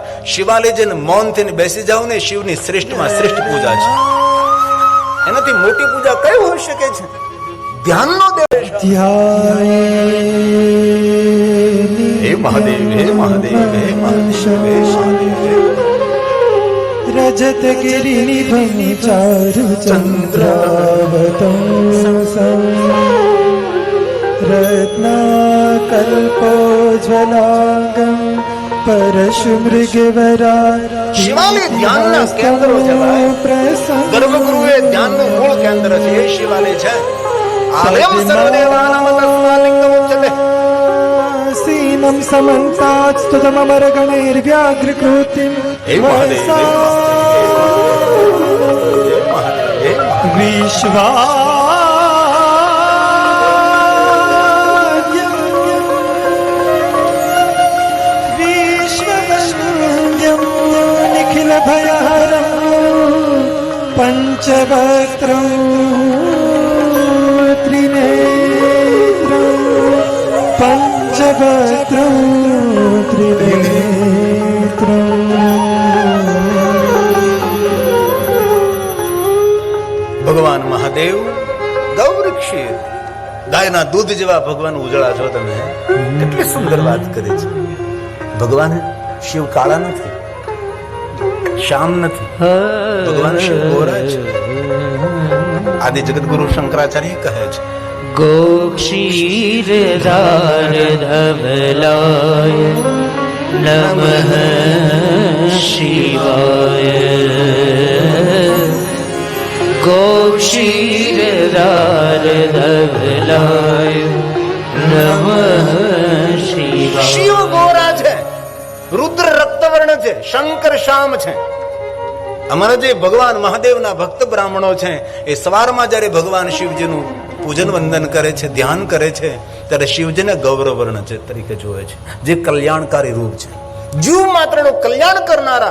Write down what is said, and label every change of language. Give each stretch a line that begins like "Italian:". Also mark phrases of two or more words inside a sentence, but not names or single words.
Gujarati: શિવાલય જઈને મૌન થઈને બેસી જાવ ને, શિવની શ્રેષ્ઠમાં શ્રેષ્ઠ પૂજા છે. એનાથી મોટી પૂજા કઈ હોઈ શકે છે? ધ્યાનનો દેવ. હે મહાદેવ, હે મહાદેવ, હે મહાદેવ, હે મહાદેવ.
Sanskrit: रजत गिरिनिधं चारु चन्द्रावतंसं रत्नाकल्पोज्ज्वलांगं परशुमृगवरा.
Gujarati: શિવાલય ધ્યાનના કેન્દ્રો છે ભાઈ. ગર્ભગૃહ એ ધ્યાનનું મૂળ કેન્દ્ર છે. એ શિવાલય છે.
Sanskrit: आलयम सर्वदेवानाम तस्मालिंगम उच्यते. सीनं समन्तात् स्तुतममरगणैर्व्याघ्रकृतिं विश्ववन्द्यं निखिलभयहरं पञ्चवक्त्रं त्रिनेत्रं पंचवक्त्रं त्रिनेत्रं.
Gujarati: ભગવાન મહાદેવ ગૌરી ક્ષીર, ગાય ગાયના દૂધ જેવા ભગવાન ઉજળા છો તમે. કેટલી સુંદર વાત કરી છે. ભગવાન શિવ કાળા નથી, શ્યામ નથી, ભગવાન શિવ ગોરા છે. આદિ જગતગુરુ શંકરાચાર્ય કહે છે,
Sanskrit: गोक्षीरदार धवलाय नमः शिवाय गोक्षीरदार धवलाय नमः शिवाय
Gujarati: શિવ ગોરા છે, રુદ્ર રક્તવર્ણ છે, શંકર શ્યામ છે. અમારા જે ભગવાન મહાદેવના ભક્ત બ્રાહ્મણો છે એ સવારમાં જયારે ભગવાન શિવજીનું પૂજન વંદન કરે છે, ધ્યાન કરે છે, ત્યારે શિવજીને ગૌરવર્ણ છે તરીકે જોવે છે, જે કલ્યાણકારી રૂપ છે, જીવ માત્રનું કલ્યાણ કરનારા.